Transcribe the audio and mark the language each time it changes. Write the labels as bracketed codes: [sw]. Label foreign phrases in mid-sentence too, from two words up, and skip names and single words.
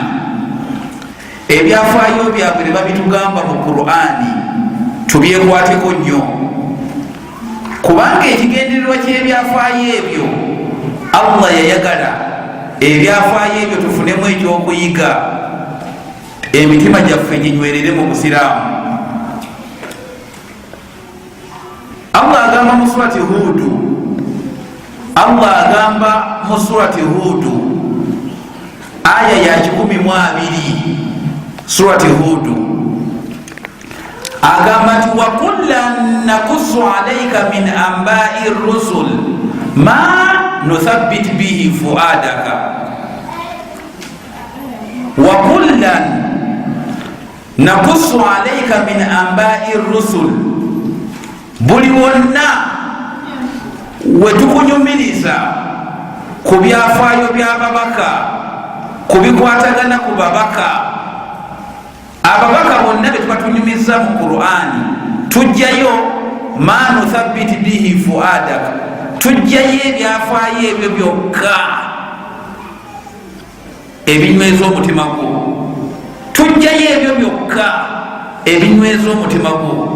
[lg] ebyafaayo byabwe ne babitugamba mu qur'ani tubyekwateko nnyo, kubanga ekigendererwa ky'ebyafaayo ebyo allah yayagala ebyafaayo ebyo tufunemu ekyokuyiga, emitima gyaffe ginywerere mu busiraamu. allah agamba mu surati hudu, allah agamba mu surati hudu aya ya 12, surati hudu agamba nti [ar] وكلا نقص عليك من أنباء الرسل ما نثبت به فؤادك وكلا نقص عليك من أنباء الرسل, [lg] buli wonna wetukunyumiriza ku byafaayo by'ababaka, ku bikwatagana ku babaka. ababaka bonna betubatunyumiza mu qur'ani tujjayo [ar] ما نثبت به فؤادك, [lg] tujjayo ebyafaayo ebyo byokka ebinyweza omutima gwo, tujjayo ebyo byokka ebinyweza omutima gwo.